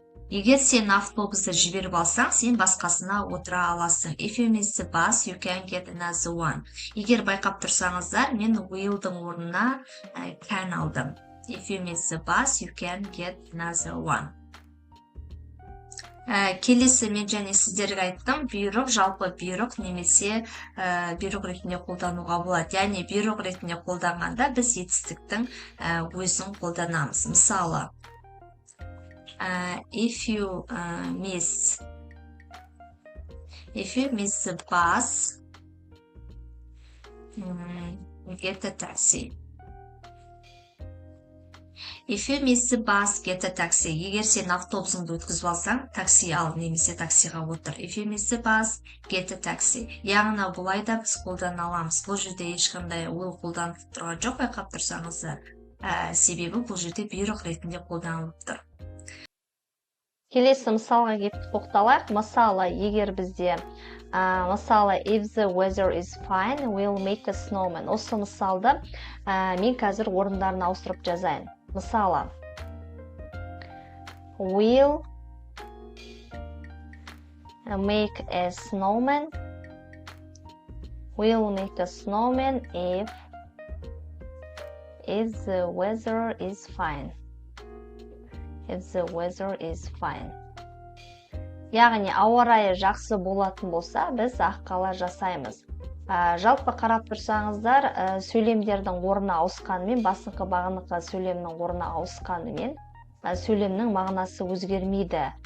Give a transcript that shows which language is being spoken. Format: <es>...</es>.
<kk>Егер сен автобусты жіберіп алсаң, сен басқасына отыра аласың.</kk> <en>If you miss the bus, you can get another one.</en> <kk>Егер байқап тұрсаңыздар, мен will'дің орнына can алдым.</kk> <en>If you miss the bus, you can get another one.</en> <kk>Келесі мен және сіздерге айттым, бұйрық, жалпы бұйрық немесе бұйрық ретінде қолдануға болады. Яғни бұйрық ретінде қолданғанда біз етістіктің өзін қолданамыз. Мысалы,</kk> <en>If you miss the bus, get a taxi. If you miss the bus, get a taxi.</en> <kk>Егер сен автобусыңды өткізіп алсаң, такси ал, немесе таксиға отыр.</kk> <en>If you miss the bus, get a taxi.</en> <kk>Яғни бұлай да біз қолдана аламыз. Бұл жерде ешқандай will қолданылып тұрған жоқ, байқап тұрсаңыздар. Себебі бұл жерде бұйрық ретінде қолданылып тұр. Келесі мысалға келіп тоқталайық. Мысалы, егер бізде мысалы,</kk> <en>if the weather is fine, we'll make a snowman.</en> <kk>Осы мысалды мен қазір орындарын ауыстырып жазайын.</kk> <en>Мысалы, we'll make a snowman. We'll make a snowman if the weather is fine. If the weather is fine.</en> <kk>Яғни ауа райы жақсы болатын болса, біз аққала жасаймыз. Жалпы қарап тұрсаңыздар, сөйлемдердің орны ауысқанымен, басыңқы бағынықы сөйлемнің орны ауысқанымен, сөйлемнің мағынасы өзгермейді.</kk>